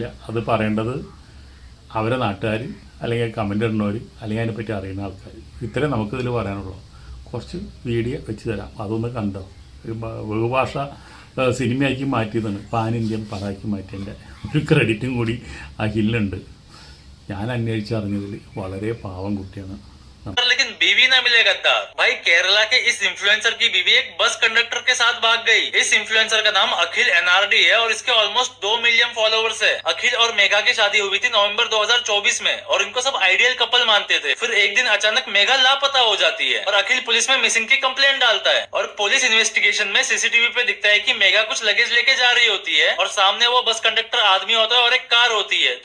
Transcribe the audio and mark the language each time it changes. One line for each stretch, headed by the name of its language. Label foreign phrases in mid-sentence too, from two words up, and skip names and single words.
Malayalam: അത് പറയേണ്ടത് അവരെ നാട്ടുകാർ, അല്ലെങ്കിൽ കമൻ്റ് ഇടുന്നവർ, അല്ലെങ്കിൽ അതിനെപ്പറ്റി അറിയുന്ന ആൾക്കാർ. ഇത്രയും നമുക്കിതിൽ പറയാനുള്ളൂ. കുറച്ച് വീഡിയോ വെച്ച് തരാം, അതൊന്ന് കണ്ടോ. ബഹുഭാഷ സിനിമയാക്കി മാറ്റിയതാണ്,
English: pan Indian
Malayalam: പടാക്കി മാറ്റിയതിൻ്റെ ഒരു ക്രെഡിറ്റും കൂടി അഖിലുണ്ട്. ഞാൻ അന്വേഷിച്ചറിഞ്ഞതിൽ വളരെ പാവം കുട്ടിയാണ്.
Hindi: लेकिन बीवी ना मिले गद्दार। भाई केरला के इस इन्फ्लुएंसर की बीवी एक
English: bus conductor
Hindi: के साथ भाग गई। इस इन्फ्लुएंसर का नाम अखिल NRD है और इसके ऑलमोस्ट 2
English: million followers
Hindi: है। अखिल और मेघा की शादी हुई थी नवंबर 2024 में और इनको सब
English: ideal couple
Hindi: मानते थे। फिर एक दिन अचानक मेघा लापता हो जाती है और अखिल पुलिस में मिसिंग की कंप्लेंट डालता है और
English: police investigation
Hindi: में CCTV पे दिखता है कि मेघा कुछ लगेज लेके जा रही होती है और सामने वो
English: bus conductor
Hindi: आदमी होता है और एक कार होती है।